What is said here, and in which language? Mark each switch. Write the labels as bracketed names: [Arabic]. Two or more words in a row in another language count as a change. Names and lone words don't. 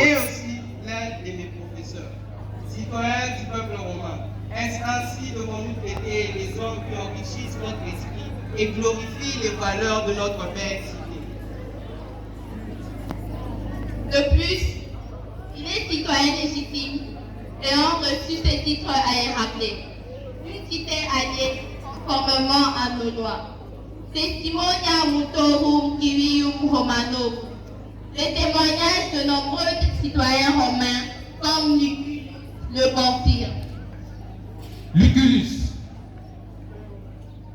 [French] est aussi l'un de mes professeurs. Citoyen du peuple romain, est-ce ainsi devons nous traiter les hommes qui enrichissent notre esprit et glorifient les valeurs de notre belle cité? De plus, il est citoyen légitime ayant reçu ce titre à Héraclée, une cité alliée conformément à nos lois. [Latin] Testimonia mutorum civium romanum. [French] Le témoignage de nombreux citoyens romains comme Lucullus le confirme. Lucullus,